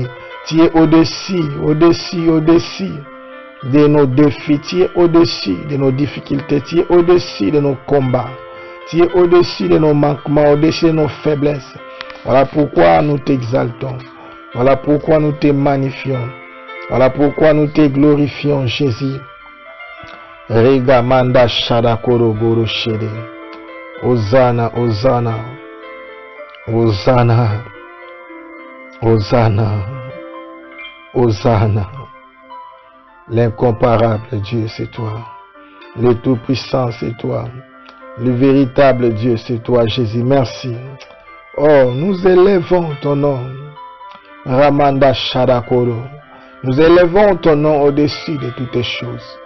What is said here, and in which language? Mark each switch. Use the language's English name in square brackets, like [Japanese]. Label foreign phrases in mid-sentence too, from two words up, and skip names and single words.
[French] Tu es au-dessus de nos défis. Tu es au-dessus de nos difficultés. Tu es au-dessus de nos combats. Tu es au-dessus de nos manquements, au-dessus de nos faiblesses. Voilà pourquoi nous t'exaltons. Voilà pourquoi nous te magnifions. Voilà pourquoi nous te glorifions, Jésus. Regamanda Shadakoroboro Shede. Hosanna, Hosanna. Hosanna. Hosanna. Hosanna. L'incomparable Dieu, c'est toi. Le Tout-Puissant, c'est toi. Le véritable Dieu, c'est toi, Jésus. Merci. Oh, nous élevons ton nom. Ramanda Shadakoro. Nous élevons ton nom au-dessus de toutes les choses.